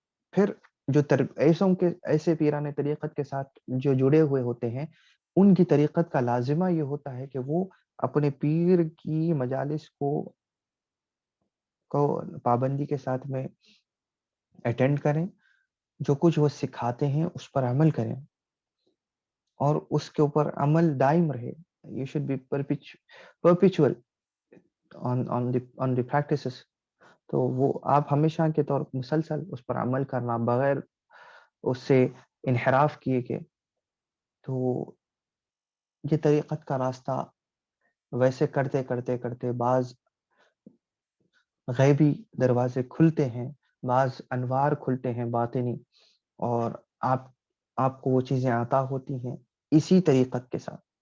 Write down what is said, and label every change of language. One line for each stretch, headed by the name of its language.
Urdu: پھر جو ایسے پیران طریقت کے ساتھ جو جڑے ہوئے ہوتے ہیں ان کی طریقت کا لازمہ یہ ہوتا ہے کہ وہ اپنے پیر کی مجالس کو کو پابندی کے ساتھ میں اٹینڈ کریں، جو کچھ وہ سکھاتے ہیں اس پر عمل کریں اور اس کے اوپر عمل دائم رہے.
English: You should be perpetual on the practices.
Urdu: تو وہ آپ ہمیشہ کے طور پر مسلسل اس پر عمل کرنا بغیر اس سے انحراف کیے کہ. تو یہ طریقت کا راستہ ویسے کرتے کرتے کرتے بعض غیبی دروازے کھلتے ہیں، بعض انوار کھلتے ہیں باطنی، اور آپ کو وہ چیزیں عطا ہوتی ہیں اسی طریقت کے ساتھ.